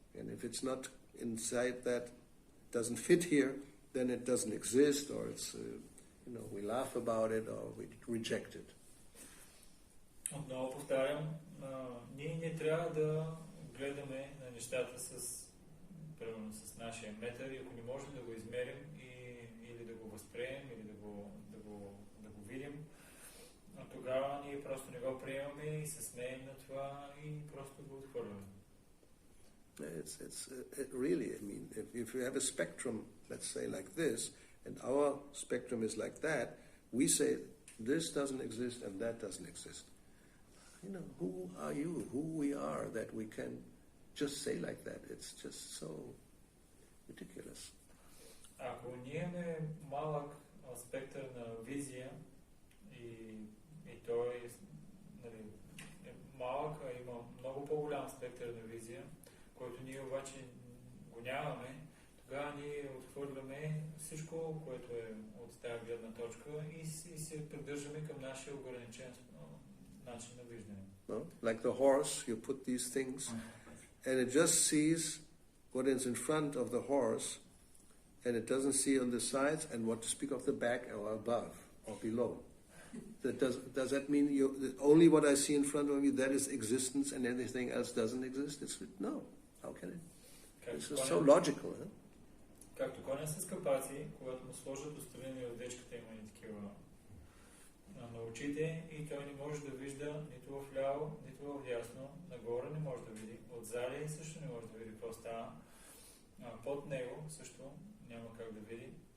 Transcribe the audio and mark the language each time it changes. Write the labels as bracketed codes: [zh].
[en] And if it's not inside that, doesn't fit here, then it doesn't exist, or it's, we laugh about it, or we reject it. [bg] Отново повтарям, ние не трябва да гледаме на нещата с нашия метър и ако не можем да го измерим или да го възприемем, или да го видим, тогава ние просто не го приемаме и се смеем на това и просто го отхвърляме. [en] It really, I mean, if you have a spectrum, let's say like this, and our spectrum is like that, we say this doesn't exist and that doesn't exist. Who are you? Who we are that we can just say like that? It's just so ridiculous. [bg] Ако ние имаме малък спектър на визия и той е малък, а има много по-голям спектър на визия, който ние обаче го нямаме, тогава ние отхвърляме всичко, което е от тази гледна точка и се придържаме към нашия ограничен начин на виждане. [en] Like the horse, you put these things and it just sees what is in front of the horse and it doesn't see on the sides and what to speak of the back or above or below. Does that mean only what I see in front of me, that is existence and anything else doesn't exist? No. How can it? It's so logical. Huh? [bg] Както коня с капаци, когато му сложат отстрани от дечката, има и такива на очите и той не може да вижда нито в ляво, нито в дясно, нагоре не може да види, отзади също не може да види какво става, под него също няма как да види.